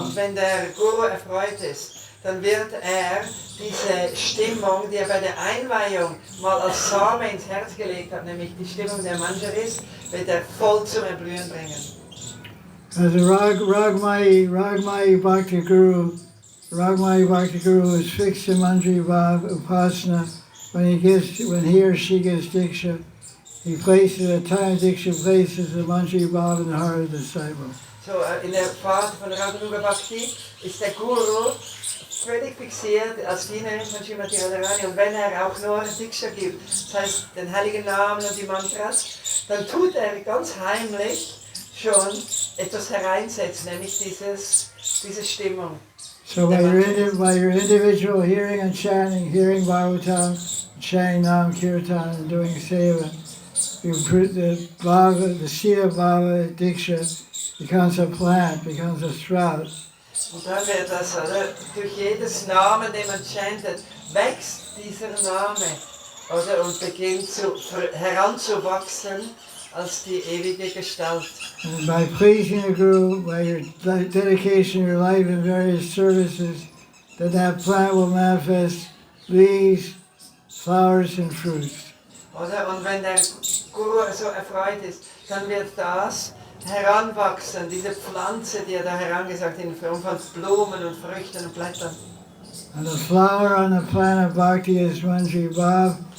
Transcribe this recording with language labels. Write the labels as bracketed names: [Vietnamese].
[German] Und wenn der Guru erfreut ist, dann wird er diese Stimmung, die er bei der Einweihung mal als Same ins Herz gelegt hat, nämlich die Stimmung der Manjaris, wird er voll zum Erblühen bringen. [English] As a Ragmai Bhakti Guru is fixed in Manjari Bhav Upasana. When he or she gets Diksha, he places at time Diksha places the Manjari Bhav in the heart of the disciple. [German] So, in der Phase von Radha Kunda Bhakti ist der Guru völlig fixiert als Dienerin von Srimati Radharani, und wenn er auch nur Diksha gibt, das heißt den heiligen Namen und die Mantras, dann tut er ganz heimlich schon etwas hereinsetzen, nämlich diese Stimmung. [English] So by your individual hearing and chanting, hearing Bhagavatam, chanting Nam Kirtan and doing Seva, the seed of Bhava Diksha becomes a plant, becomes a sprout. [German] Und dann wird das, oder? Durch jedes Namen, den man chantet, wächst dieser Name, oder? Und beginnt heranzuwachsen als die ewige Gestalt. [English] And by pleasing the Guru, by your dedication of your life in various services, that plant will manifest leaves, flowers and fruits. [German] Oder? Und wenn der Guru so erfreut ist, dann wird das heranwachsen, diese Pflanze, die er da herangesagt hat, in Form von Blumen und Früchten und Blättern. [English] And the flower on the plant of Bhakti is Manjari Bhav.